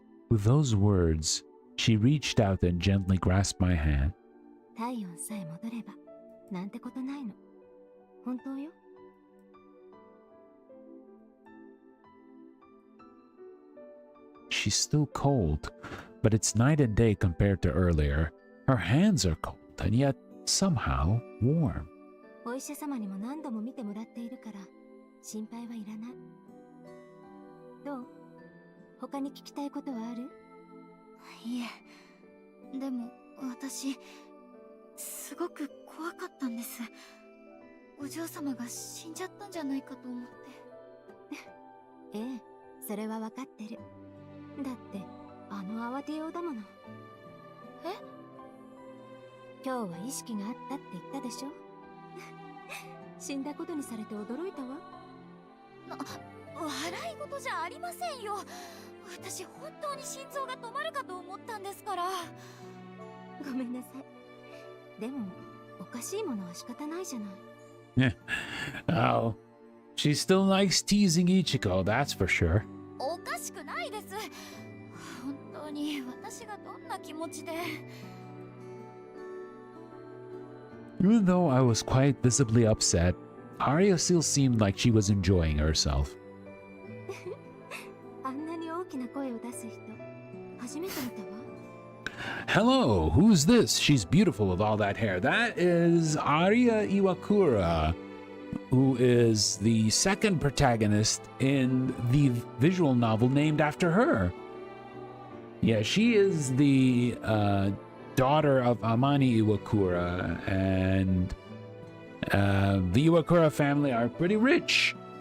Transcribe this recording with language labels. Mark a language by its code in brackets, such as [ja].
[en] With those words, she reached out and gently grasped my hand. [ja] 体温さえ戻れば、なんてことないの。本当よ。 [en] She's still cold, but it's night and day compared to earlier. Her hands are cold, and yet somehow warm. [ja] お医者様にも何度も見てもらっているから、心配はいらない。どう？他に聞きたいことはある？いえ、でも私、すごく怖かったんです。お嬢様が死んじゃったんじゃないかと思って。ええ、それはわかってる。だって、慌てようだもの。え？今日は意識があったって言ったでしょ？死んだことにされて驚いたわ。笑い事じゃありませんよ。私本当に心臓が止まるかと思ったんですから。ごめんなさい。でも、おかしいものは仕方ないじゃない。 [en] Oh, she still likes teasing Ichiko, that's for sure. [ja] おかしくないです。本当に私がどんな気持ちで。 [en] Even though I was quite visibly upset, Arya still seemed like she was enjoying herself. [ja] あんなに大きな声を出す人、初めて見たわ。 [en] Hello, who's this? She's beautiful with all that hair. That is Arya Iwakura, who is the second protagonist in the visual novel named after her. Yeah, she is the daughter of Amani Iwakura, and the Iwakura family are pretty rich.